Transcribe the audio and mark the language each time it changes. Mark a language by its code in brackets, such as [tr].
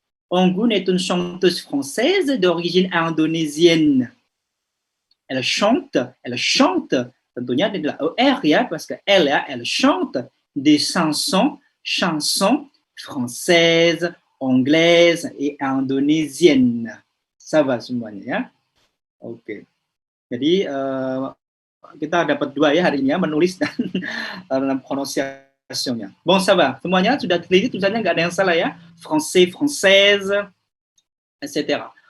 [fr] Anggun est une chanteuse française d'origine indonésienne. Elle chante [id] Tentunya tidak ER ya, [fr] parce que elle ya, elle chante des chansons françaises, anglaises et indonésiennes. Ça va [id] semuanya ya. Oke. Jadi kita dapat 2 ya hari ini ya, menulis dan prononciation-nya. [fr] Bon, ça va. [id] Semuanya sudah teliti, tulisannya nggak ada yang salah ya. [fr] Français, française, etc.